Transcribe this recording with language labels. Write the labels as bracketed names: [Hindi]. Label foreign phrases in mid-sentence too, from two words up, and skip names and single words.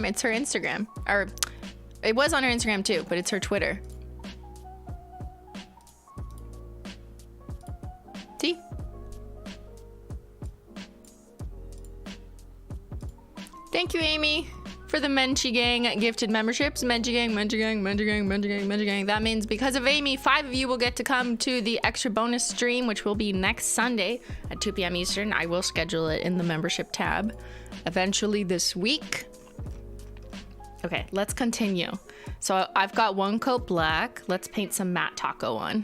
[English] It's her Instagram. Or it was on her Instagram too, but it's her Twitter. See? Thank you, Amy, for the Menchie Gang gifted memberships. Menchie Gang, Menchie Gang, Menchie Gang, Menchie Gang, Menchie Gang. That means because of Amy, 5 of you will get to come to the extra bonus stream, which will be next Sunday at 2 p.m. Eastern. I will schedule it in the membership tab eventually this week. Okay, let's continue. So I've got one coat black. Let's paint some matte taco on.